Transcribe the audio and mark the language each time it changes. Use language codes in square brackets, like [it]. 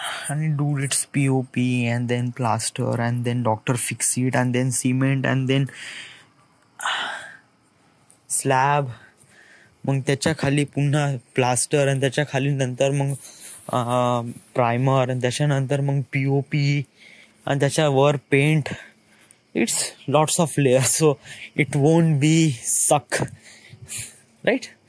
[en] आणि dude it's POP and then plaster and then doctor fix it and then cement and then slab. [mr] मग त्याच्या खाली पुन्हा plaster आणि त्याच्या खाली नंतर मग प्रायमर आणि त्याच्यानंतर मग POP आणि त्याच्यावर paint. [en] It's lots of layers so it won't be suck right.